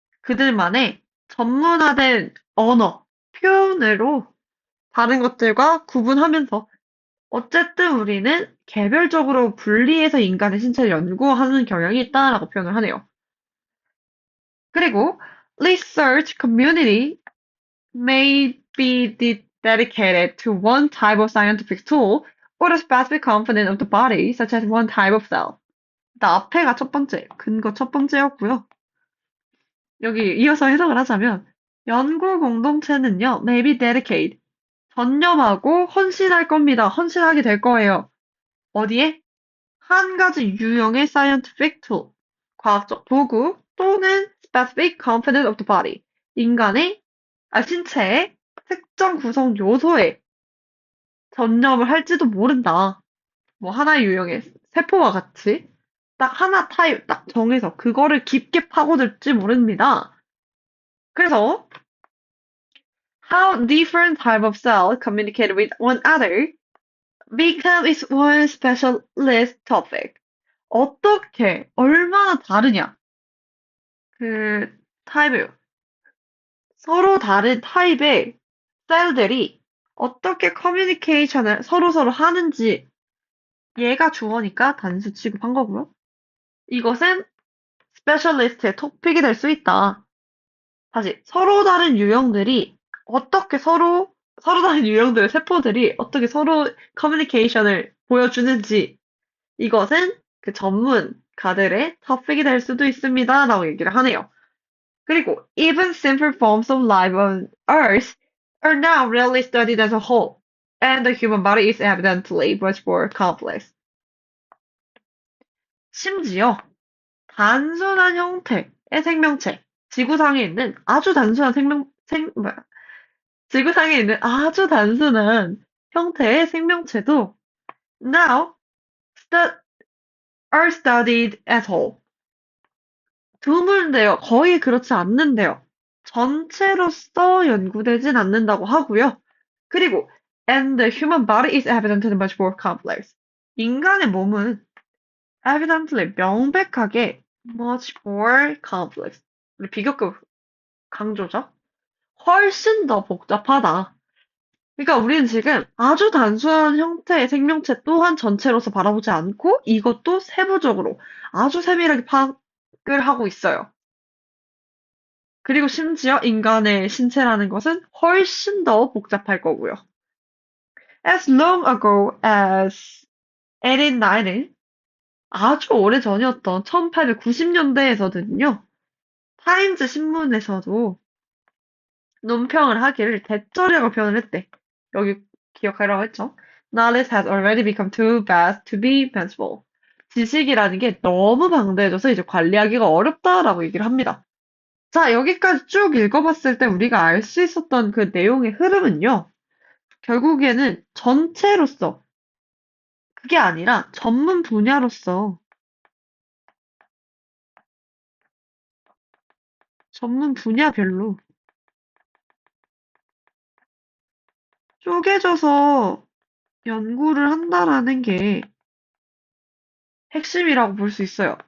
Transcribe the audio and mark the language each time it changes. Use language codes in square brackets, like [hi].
[ko] 그들만의 전문화된 언어, 표현으로 다른 것들과 구분하면서 어쨌든 우리는 개별적으로 분리해서 인간의 신체를 연구하는 경향이 있다라고 표현을 하네요. 그리고 [en] research community may be dedicated to one type of scientific tool or a specific component of the body, such as one type of cell. [ko] 나 앞에가 첫 번째, 근거 첫 번째였고요. 여기 이어서 해석을 하자면, 연구 공동체는요, [en] may be dedicated. [ko] 전념하고 헌신할 겁니다. 헌신하게 될 거예요. 어디에? 한 가지 유형의 [en] scientific tool, [ko] 과학적 도구 또는 [en] specific component of the body, [ko] 신체의 특정 구성 요소에 전념을 할지도 모른다. 뭐 하나의 유형의 세포와 같이 딱 하나 타입 딱 정해서 그거를 깊게 파고들지 모릅니다. 그래서 [en] how different type of cell communicate with one other become its one specialist topic. [ko] 어떻게 얼마나 다르냐? 그 타입을 서로 다른 타입의 셀들이 어떻게 커뮤니케이션을 서로서로 하는지 얘가 주어니까 단수 취급한 거고요. 이것은 스페셜리스트의 토픽이 될 수 있다. 다시 서로 다른 유형들이 어떻게 서로 다른 유형들의 세포들이 어떻게 서로 커뮤니케이션을 보여주는지 이것은 그 전문가들의 토픽이 될 수도 있습니다라고 얘기를 하네요. 그리고 [en] even simple forms of life on Earth are now rarely studied as a whole, and the human body is evidently much more complex. [ko] 심지어 단순한 형태의 생명체, 지구상에 있는 아주 단순한 지구상에 있는 아주 단순한 형태의 생명체도 [en] now stu- are studied as whole. [ko] 드물은데요. 거의 그렇지 않는데요. 전체로서 연구되진 않는다고 하고요. 그리고 [en] and the human body is evidently much more complex. [ko] 인간의 몸은 [en] evidently [ko] 명백하게 [en] much more complex. [ko] 우리 비교급 강조죠. 훨씬 더 복잡하다. 그러니까 우리는 지금 아주 단순한 형태의 생명체 또한 전체로서 바라보지 않고 이것도 세부적으로 아주 세밀하게 파악을 하고 있어요. 그리고 심지어 인간의 신체라는 것은 훨씬 더 복잡할 거고요. [en] As long ago as 1890, [ko] 아주 오래전이었던 1890년대에서는요, 타임즈 신문에서도 논평을 하기를 대절이라고 표현을 했대. 여기 기억하라고 했죠. [en] Knowledge has already become too vast to be manageable. [ko] 지식이라는 게 너무 방대해져서 이제 관리하기가 어렵다라고 얘기를 합니다. 자, 여기까지 쭉 읽어봤을 때 우리가 알 수 있었던 그 내용의 흐름은요. 결국에는 전체로서, 그게 아니라 전문 분야로서, 전문 분야별로 쪼개져서 연구를 한다라는 게 핵심이라고 볼 수 있어요.